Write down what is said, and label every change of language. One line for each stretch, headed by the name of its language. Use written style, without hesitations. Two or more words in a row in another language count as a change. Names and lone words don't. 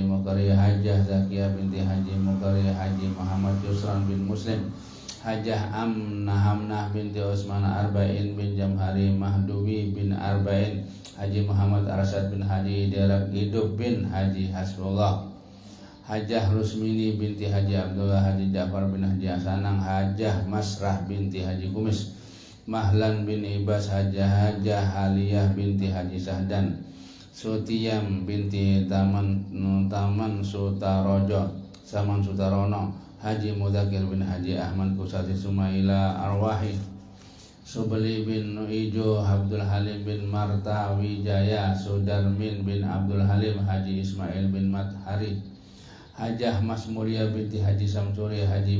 Malay: Mukari Hajah Zakiyah binti Haji Mukari Haji Muhammad Yusran bin Muslim Hajah Hamnah binti Usman Arba'in bin Jamhari Mahdubi bin Arba'in Haji Muhammad Arsyad bin Haji Delak Hidup bin Haji Hasbullah Hajah Rusmini binti Haji Abdullah Haji Ja'far bin Haji Hasanang Hajah Masrah binti Haji Kumis Mahlan bin Ibas Hajah Haliyah binti Haji Sahdan Sutiyam binti Taman Sutarono Haji Mudakir bin Haji Ahmad Kusati Sumaila Arwahi Subli bin Nuijo Abdul Halim bin Marta Wijaya Sudarmin bin Abdul Halim Haji Ismail bin Mathari Hajah Mas Mulia binti Haji Samsuri Haji